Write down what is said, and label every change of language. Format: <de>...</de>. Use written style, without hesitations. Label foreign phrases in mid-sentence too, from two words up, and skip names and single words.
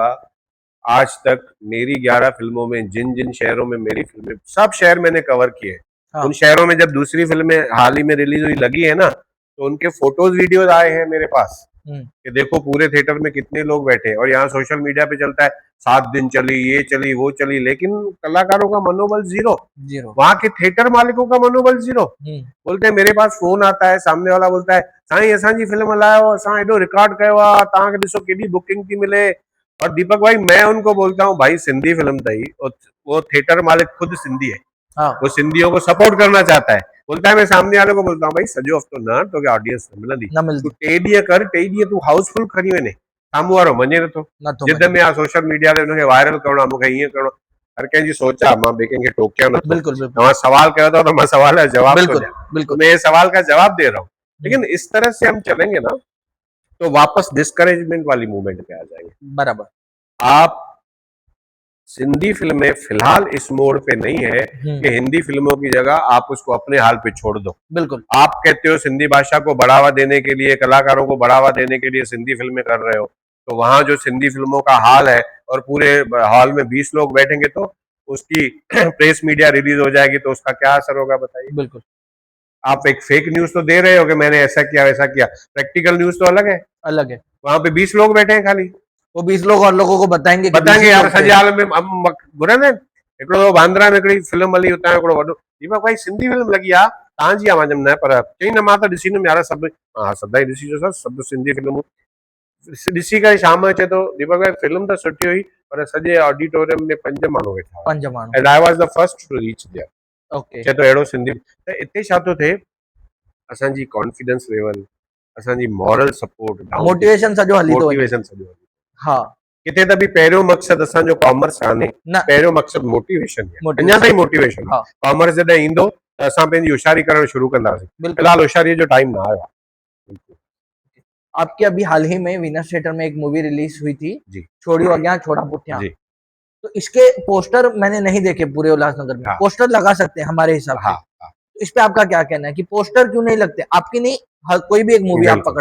<hi>आज तक मेरी 11 फिल्मों में जिन जिन शहरों में मेरी फिल्में, सब शहर मैंने कवर किए, उन शहरों में जब दूसरी फिल्में हाल ही में रिलीज हुई लगी है ना, तो उनके</hi> <en>photos videos</en> <hi>आए हैं मेरे पास कि देखो पूरे थिएटर में कितने लोग बैठे, और यहाँ</hi> <en>social media</en> <hi>पे चलता है 7 दिन चली, ये चली, वो चली, लेकिन कलाकारों का मनोबल जीरो, वहां के थिएटर मालिकों का मनोबल जीरो। बोलते हैं, मेरे पास फोन आता है, सामने वाला बोलता है</hi> <sd>साईं असांजी फिल्म हलायो, असां एडो रिकॉर्ड कयो आहे, तव्हांखे ॾिसो केॾी बुकिंग थी मिले।</sd> <hi>और दीपक भाई मैं उनको बोलता हूँ, भाई सिंधी फिल्म थी, वो थिएटर मालिक खुद सिंधी है, वो सिंधियों को सपोर्ट करना चाहता है, बोलता है, मैं सामने वाले को बोलता हूँ</hi> <sd>भाई सॼो हफ़्तो न तो क्या ऑडियंस न मिलंदी, तूं 2 ॾींहं कर, 2 ॾींहं तूं हाउसफुल खणी वञे, साम्हूं वारो मञे नथो, जिद में आहे</sd> <en>social media</en> <sd>ते हुनखे वायरल करणो आहे, मूंखे हीअं करणो, हर कंहिंजी सोच आहे, मां ॿिए कंहिंखे टोकिया नथो, तव्हां सवाल कयो अथव</sd> <hi>तो मैं सवाल का जवाब</hi> <sd>थो ॾियां,</sd> <hi>मैं ये सवाल का जवाब दे रहा हूँ। लेकिन इस तरह से हम चलेंगे ना तो वापस डिस्करेजमेंट वाली मूवमेंट पे आ जाएंगे। बराबर, आप सिंधी फिल्में फिलहाल इस मोड़ पे नहीं है कि हिंदी फिल्मों की जगह आप उसको अपने हाल पे छोड़ दो। बिल्कुल। आप कहते हो सिंधी भाषा को बढ़ावा देने के लिए, कलाकारों को बढ़ावा देने के लिए सिंधी फिल्में कर रहे हो, तो वहां जो सिंधी फिल्मों का हाल है और पूरे हॉल में 20 लोग बैठेंगे तो उसकी</hi> <en>press media release</en> <hi>हो जाएगी तो उसका क्या असर होगा बताइए। बिल्कुल। आप एक</hi> <en>fake news</en> <hi>तो दे रहे हो कि मैंने ऐसा किया वैसा किया,</hi> <en>practical news</en> <hi>तो अलग है। अलग है। वहां पे 20 लोग बैठे हैं खाली, वो 20 लोग और लोगों को बताएंगे कि बताएंगे 20 यार लोग थे।</hi> <sd>सॼे हाल में घुरे न हिकिड़ो बांद्रा में हिकिड़ी फिल्म हली हुतां हिकिड़ो वॾो दीपक भाई सिंधी फिल्म लॻी आहे तव्हांजी आहे, मां चयुमि न पर चई न मां त ॾिसी न यार सभु, हा सदाई ॾिसिजो सर सभु सिंधी फिल्मूं ॾिसी करे शाम जो चए थो दीपक भाई फिल्म त सुठी हुई पर सॼे ऑडिटोरियम में 5 माण्हू वेठा हुआ 5 माण्हू।</sd> <en>and I was the first to reach there. ओके।</en> <sd>चए थो अहिड़ो सिंधी त हिते छा थो थिए, असांजी</sd> <en>confidence level,</en> <sd>असांजी</sd> <en>moral support down,</en> <sd>मोटिवेशन सॼो हली थो वञे। मोटिवेशन सॼो हा। किथे त बि पहिरियों मक़सदु असांजो कॉमर्स कान्हे, न पहिरियों मक़सदु मोटिवेशन आहे, अञा मोटिवेशन। ताईं मोटिवेशन आहे। हाँ कॉमर्स जॾहिं ईंदो त असां पंहिंजी होशियारी करणु शुरू कंदासीं, बिल्कुल। फिलहाल होशियारीअ जो टाइम न आयो आहे।</sd> <hi>आपकी अभी हाल ही में वीनस थिएटर में एक मूवी रिलीज हुई थी, जी छोड़ियो अग्यां छोड़ा पुठियां। जी। तो इसके पोस्टर मैंने नहीं देखे पूरे उल्लासनगर में, हाँ पोस्टर लगा सकते हैं हमारे हिसाब से। हाँ हाँ, तो इस पे आपका क्या कहना है कि पोस्टर क्यों नहीं लगते? आपकी नहीं, हर कोई भी एक मूवी आप बिल्कुल।</hi>